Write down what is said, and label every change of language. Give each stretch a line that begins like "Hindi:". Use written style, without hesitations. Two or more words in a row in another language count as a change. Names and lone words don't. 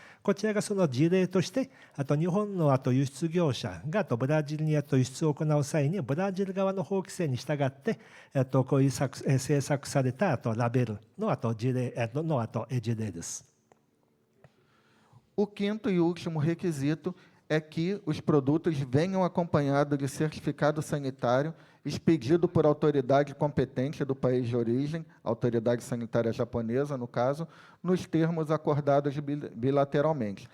Japanese: こちらがその事例として、日本の輸出業者がブラジルに輸出を行う際にブラジル側の法規制に従ってこういう制作されたラベルの事例です。
Portuguese: O quinto e último requisito é que os produtos venham acompanhados de certificado sanitário expedido por autoridade competente do país de origem, autoridade sanitária japonesa, no caso, nos termos acordados bilateralmente.